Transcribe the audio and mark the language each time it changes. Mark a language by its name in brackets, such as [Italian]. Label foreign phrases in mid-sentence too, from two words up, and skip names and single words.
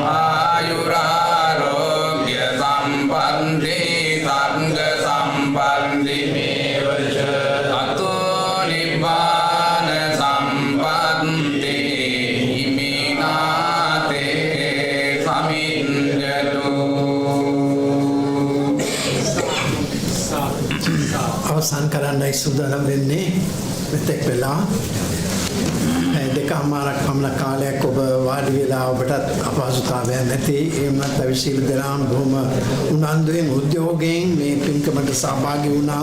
[Pali] ayurarogya sampatti sanga sampatti mevacha ato nibbana sampatti iminate saminjatu. [Sinhala] අවසන් කරන්නයි සූදානම් වෙන්නේ මෙතෙක් වෙලා දෙකමාරක් පමණ කාලයක් ඔබ වාඩි වෙලා ඔබටත් අපහසුතාවයක් නැති එමත් අවිශීල දරාම් බොහොම උනන්දුවෙන් උද්‍යෝගයෙන් මේ පින්කමට සහභාගී වුණා.